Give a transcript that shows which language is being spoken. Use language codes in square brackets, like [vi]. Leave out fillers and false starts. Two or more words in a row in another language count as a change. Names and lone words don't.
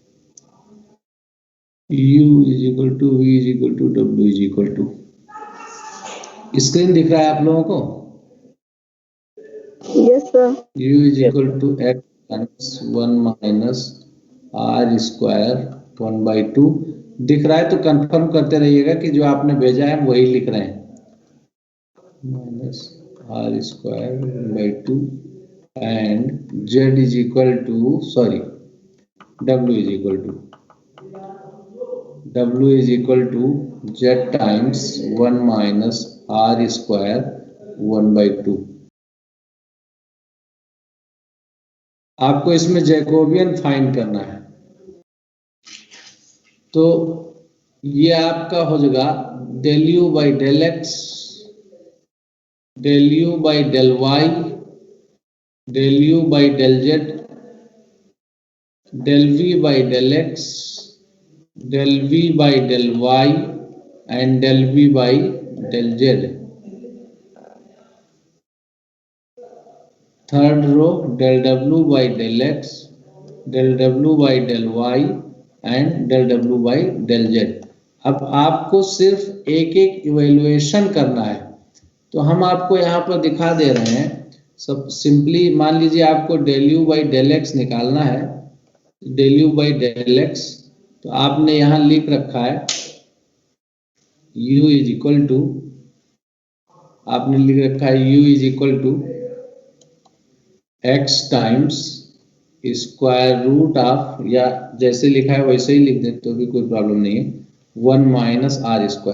[hi] u = v = w = स्क्रीन दिख रहा है आप लोगों को? [en] yes sir. [hi] u = x - 1 - r² 1/2 दिख रहा है तो कंफर्म करते रहिएगा कि जो आपने भेजा है वही लिख रहे हैं। [en] -r² 1/2 and z = sorry w = z times 1 - r² 1/2। [hi] आपको इसमें जैकोबियन फाइंड करना है, तो ये आपका हो जाएगा [en] del u by del x, del u by del y, del u by del z, del v by del x, del v by del y and del v by del z। third row del w by del x, del w by del y and del w by del z। [hi] अब आपको सिर्फ एक एक इवेल्युएशन करना है, तो हम आपको यहाँ पर दिखा दे रहे हैं। सब सिंपली मान लीजिए आपको [en] del u by del x [hi] निकालना है। [en] del u by del x, [hi] तो आपने यहाँ लिख रखा है u = आपने लिख रखा है u = x [en] times square root of, [hi] या जैसे लिखा है वैसे ही लिख दे तो भी कोई प्रॉब्लम नहीं है, 1 - r²।